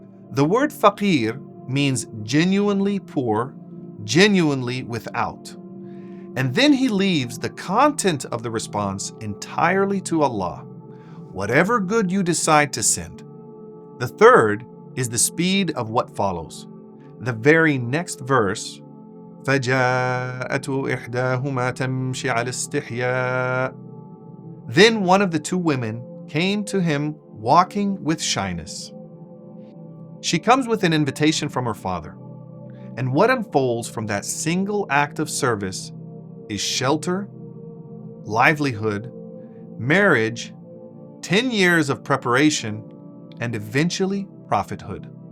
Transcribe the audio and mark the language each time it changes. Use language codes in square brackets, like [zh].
[en] The word faqir means genuinely poor, genuinely without. And then he leaves the content of the response entirely to Allah, whatever good you decide to send. The third is the speed of what follows. The very next verse, [ar] فَجَاءَتْ إِحْدَاهُمَا تَمْشِي عَلَى اسْتِحْيَاءٍ. [en] Then one of the two women came to him walking with shyness. She comes with an invitation from her father, and what unfolds from that single act of service is shelter, livelihood, marriage, 10 years of preparation, and eventually prophethood.